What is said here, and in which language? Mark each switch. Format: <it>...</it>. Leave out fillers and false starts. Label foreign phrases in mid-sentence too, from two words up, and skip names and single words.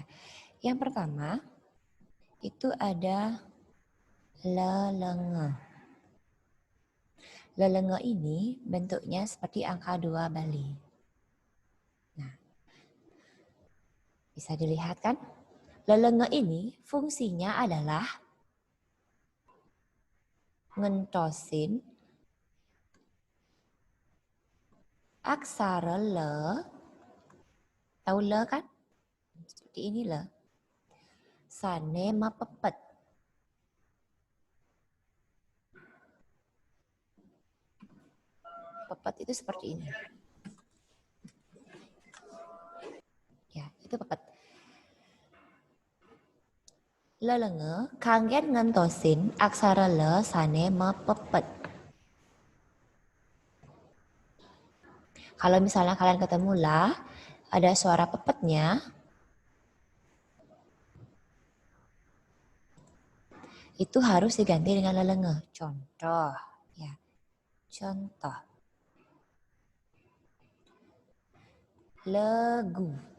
<id>Yang pertama itu ada lelenge. Lelenge ini bentuknya seperti angka 2 Bali. Nah, bisa dilihat kan? Lelenge ini fungsinya adalah</id> <ban>ngentosin aksara le.</ban> <id>Tahu le kan? Seperti ini le.</id> <ban>Sane mapepet.</ban> <id>Pepet itu seperti ini. Ya, itu pepet.</id> <ban>Lelenge kanggen ngentosin aksara le sane mepepet.</ban> <id>Kalau misalnya kalian ketemu la, ada suara pepetnya, itu harus diganti dengan lelenge. Contoh, ya. Contoh. Legu.</id>